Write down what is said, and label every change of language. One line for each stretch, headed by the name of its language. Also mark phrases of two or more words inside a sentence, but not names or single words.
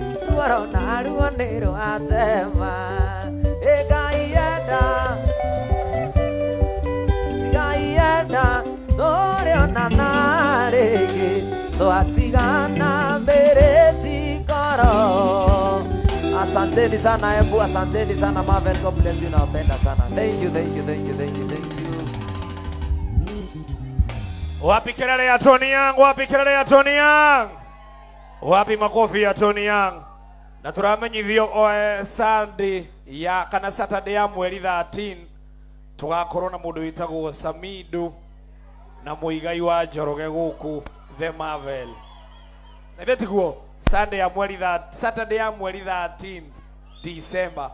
Kikuyu: ruoro na ruo nĩ rwatema Ngai enda tũrĩonana rĩngĩ twatigana mbĩrĩti ngoro.
Swahili: Asanteni sana Embu, asanteni sana Marvel,
English: God bless you,
Swahili: nawapenda sana.
English: Thank you.
Swahili: Wapi kelele ya Tony Young? Wapi kelele ya Tony Young? Wapi makofi ya Tony Young?
Kikuyu: Na turamenyithio Sunday ya kana Saturday ya mweri 13 tugakorwo na mundu witagwo Samido na muigai wa Njoroge guku The Marvel. Na tiguo Saturday ya mweri 13 December.